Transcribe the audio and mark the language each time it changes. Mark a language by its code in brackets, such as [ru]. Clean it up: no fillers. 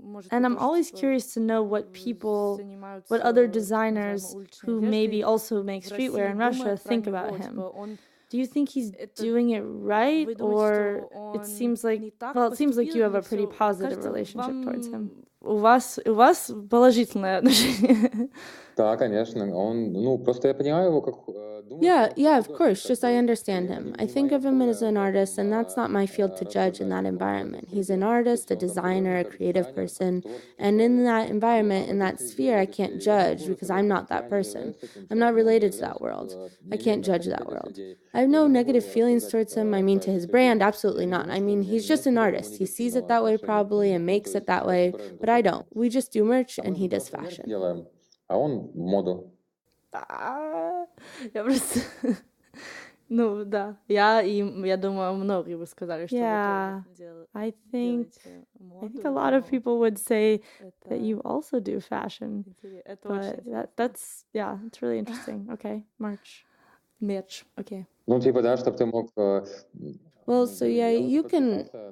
[en] And I'm always curious to know what other designers who maybe also make streetwear in Russia think about him. Do you think he's doing it right, or it seems like you have a pretty positive relationship towards him? [ru] У вас положительное отношение. Да, конечно. Просто я понимаю его как... [en] Yeah, of course. Just I understand him. I think of him as an artist, and that's not my field to judge in that environment. He's an artist, a designer, a creative person. And in that environment, in that sphere, I can't judge because I'm not that person. I'm not related to that world. I can't judge that world. I have no negative feelings towards him. I mean, to his brand, absolutely not. I mean, he's just an artist. He sees it that way probably and makes it that way, but I don't. We just do merch and he does fashion. [ru] А он моду. Я просто... Ну, да. Я думаю, многие бы сказали, что [en] Yeah, I think a lot of people would say that you also do fashion. But that's it's really interesting. Okay, merch. Okay. [ru] Да, чтобы ты мог... [en] Well, so yeah, you can.